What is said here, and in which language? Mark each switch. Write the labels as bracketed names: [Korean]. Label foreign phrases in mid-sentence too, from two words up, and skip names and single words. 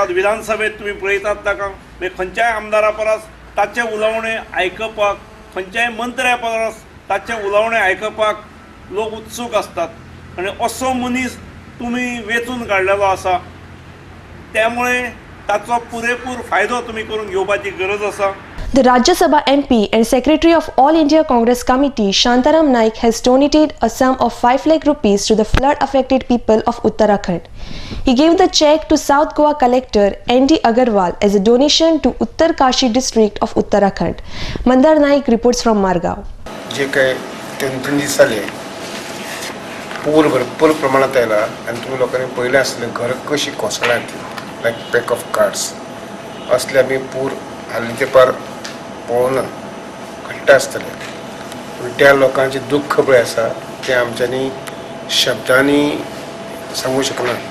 [Konkani] विधानसभेत तुम्ही पळयतात ताका म्हणजे खंयच्याय आमदारा परस ताचे उलोवणे आयकपाक, खंयच्याय मंत्र्या परस ताचे उलोवणे आयकपाक लोक उत्सूक असतात. आणि असो मनीस तुम्ही वेचून काडलेलो आसा. त्यामुळे ताचो पुरेपूर फायदो तुम्ही करून घेवपाची गरज आसा. [English] The Rajya Sabha MP and Secretary of All India Congress Committee Shantaram Naik has donated a sum of 5 lakh rupees to the flood affected people of Uttarakhand. He gave the check to South Goa Collector N.D. Agarwal as a donation to Uttarkashi district of Uttarakhand. Mandar Naik reports from Margao. [Konkani] जे काही 3 दिवस झाले पूर भरपूर प्रमाणात आयला आणि तुम्ही लोकांनी पळयलें आसलें घर कशी कोसळ्ळ्यात [English] like pack of cards [Konkani] असले आमी पूर हालीं तेंपार पळोवना घडटा आसतले. पूण त्या लोकांचें दुख्ख पळय आसा तें आमच्यांनी शब्दांनी सांगूंक शकना.